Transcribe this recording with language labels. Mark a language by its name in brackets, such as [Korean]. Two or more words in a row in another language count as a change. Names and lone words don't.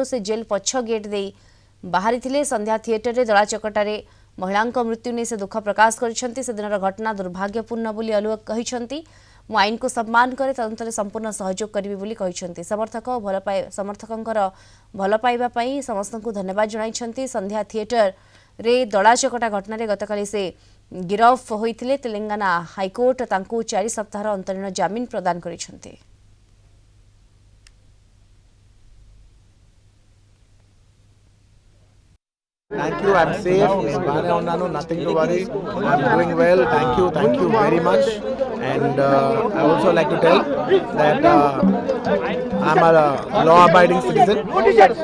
[Odia] ସେ ଜେଲ ପଛ ଗେଟ ଦେଇ ବାହାରି ଥିଲେ ସନ୍ଧ୍ୟା ଥିଏଟର ରେ ଦଳା ଚକଟାରେ ମହିଳାଙ୍କ ମୃତ୍ୟୁ ନେ ସେ ଦୁଖ ପ୍ରକାଶ କରିଛନ୍ତି ସେ ଦିନର ଘଟଣା ଦୁର୍ଭାଗ୍ୟପୂର୍ଣ୍ଣ ବୋଲି ଅଲ୍ଲୁ କହିଛନ୍ତି ମୁ ଆଇନ କୁ ସମ୍ମାନ କରେ ତଦନ୍ତରେ ସମ୍ପୂର୍ଣ୍ଣ ସହଯୋଗ କରିବି ବୋଲି କହିଛନ୍ତି ସମର୍ଥକଙ୍କର ଭଲ ପାଇବା ପାଇଁ ସମସ୍ତଙ୍କୁ ଧନ୍ୟବାଦ ଜଣାଇଛନ୍ତି ସନ୍ଧ୍ୟା ଥିଏଟର ରେ ଦଳା ଚକଟା ଘଟଣା ରେ ଗତକାଲି ସେ ଗିରଫ ହୋଇଥିଲେ ତେଲଙ୍ଗାନା ହାଇକୋର୍ଟ ତାଙ୍କୁ 4 ସପ୍ତାହର ଅନ୍ତରୀଣ ଜାମିନ ପ୍ରଦାନ କରିଛନ୍ତି। [English] Thank you. I'm safe. Nothing to worry. I'm doing well. Thank you very much. And I also like to tell that I'm a law-abiding citizen.